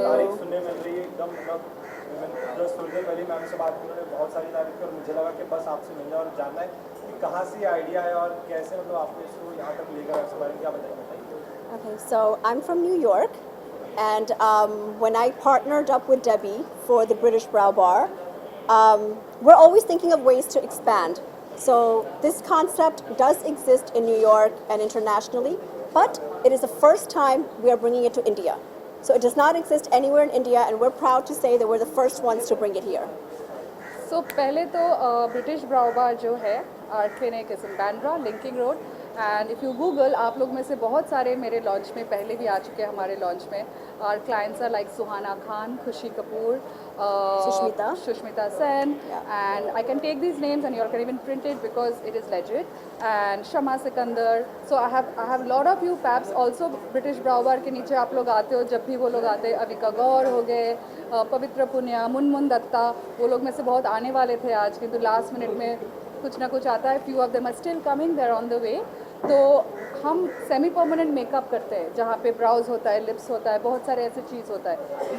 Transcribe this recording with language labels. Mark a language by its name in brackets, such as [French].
[Hindi] तारीफ सुनने मिल रही है एकदम, मतलब जस्ट थोड़ी देर पहले मैम से बात की, उन्होंने बहुत सारी तारीफ की और मुझे लगा कि बस आपसे मिलना और जानना है कि कहाँ से ये आइडिया है और कैसे मतलब आपने इसको यहाँ तक लेकर आपसे बारे में क्या बताइए. [English] Okay, so I'm from New York, and when I partnered up with Debbie for the British Brow Bar, we're always thinking of ways to expand. So this concept does exist in New York and internationally, but it is the first time we are bringing it to India. So it does not exist anywhere in India, and we're proud to say that we're the first ones to bring it here. [Hindi] So पहले तो British ब्राउ बार जो है [English] art clinic is in Bandra, [Hindi] linking road. [English] and if you google, [Hindi] आप लोग में से बहुत सारे मेरे लॉन्च में पहले भी आ चुके हैं. हमारे लॉन्च में [English] Our clients are like Suhana Khan, Khushi Kapoor, Sushmita Sen, and I can take these names and you all can even print it because it is legit, and Shama Sikandar. So I have a lot of you paps also. [Hindi] British Brow Bar के नीचे आप लोग आते हो, जब भी वो लोग आते हैं, अविका गौर हो गए, पवित्र पुनिया, मुनमुन दत्ता, वो लोग में से बहुत आने वाले थे आज, किंतु लास्ट मिनट में कुछ ना कुछ आता है. [English] Few of them are still coming, they are on the way. [Hindi] तो हम सेमी परमानेंट मेकअप करते हैं जहाँ पे ब्राउज होता है, लिप्स होता है, बहुत सारे ऐसे चीज़ होता है.